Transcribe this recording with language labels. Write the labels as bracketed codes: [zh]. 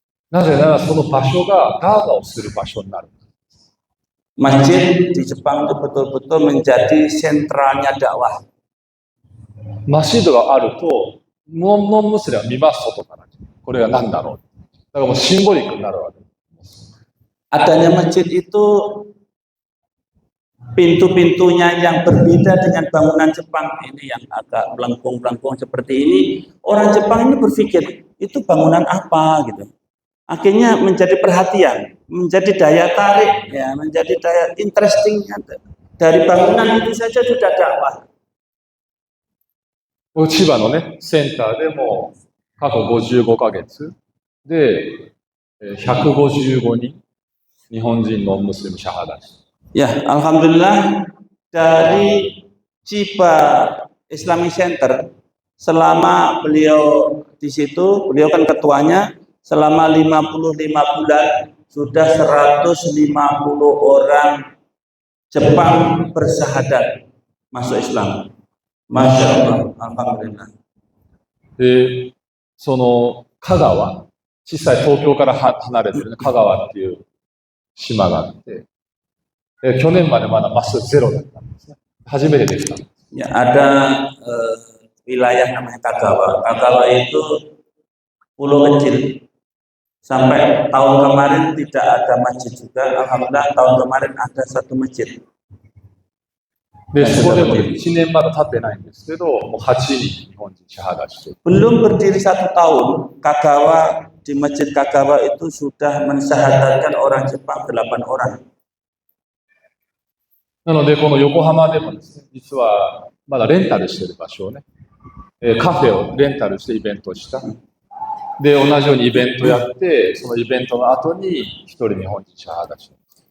[ja] なぜならその場所がダーガをする場所になる。 [id] Masjid di Jepang itu betul-betul menjadi sentralnya dakwah. [ja] マスジッドがあるとノンムスリムは見ます外から。これが何だろう。だからもうシンボリックになるわけ。 [id] Adanya masjid itu pintu-pintunya yang berbeda dengan bangunan Jepang ini yang agak melengkung-melengkung seperti ini. Orang Jepang ini berpikir itu bangunan apa gitu. Akhirnya menjadi perhatian, menjadi daya tarik, ya, menjadi daya interestingnya dari bangunan itu saja sudah dakwah. [ja] 千葉のねセンターでも過去55ヶ月で155人日本人のムスリムシャハダし。 [id] Ya, alhamdulillah dari Chiba Islamic Center selama beliau di situ, beliau kan ketuanya, selama 55 bulan sudah 150 orang Jepang bersyahadat masuk Islam. Masya Allah, alhamdulillah. [ja] で、その香川、小さい東京から離れてる、ね、香川っていう島があって、去年までまだマスゼロだったんですね。初めてできた。 [id] Ya, ada wilayah namanya Kagawa. Kagawa itu pulau kecil. Sampai tahun kemarin tidak ada masjid juga. Alhamdulillah tahun kemarin ada satu masjid. [ja] で、そこでも1年まだ経ってないんですけど、もう8人日本人シャハダしてる。 [id] Belum berdiri 1 tahun, Kagawa di Masjid Kagawa itu sudah mensyahadatkan orang Jepang 8 orang. [ja] なので、この横浜でもですね、実はまだレンタルしてる場所をね、カフェをレンタルしてイベントした。で、同じようにイベントやって、そのイベントの後に一人日本人シャハダしてる。